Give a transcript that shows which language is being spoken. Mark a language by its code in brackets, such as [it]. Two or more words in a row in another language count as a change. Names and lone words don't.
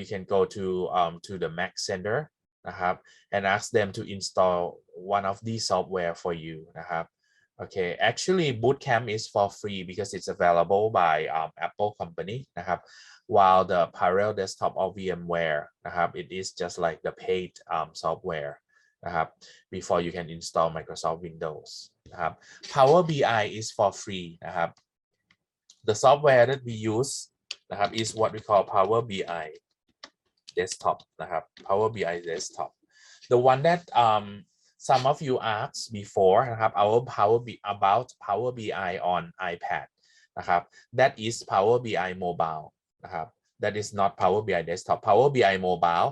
[en] can go to the Mac Center นะครับ and ask them to install one of these software for you นะครับ okay actually Bootcamp is for free because it's available by Apple company นะครับ while the Parallel Desktop or VMware นะครับ it is just like the paid software นะครับ before you can install Microsoft Windows นะครับ Power BI is for free นะครับ the software that we use นะครับ is what we call Power BI desktop นะครับ Power BI desktop the one that some of you asked before นะครับ about Power BI on iPad นะครับ that is Power BI mobile นะครับ that is not Power BI desktop Power BI mobile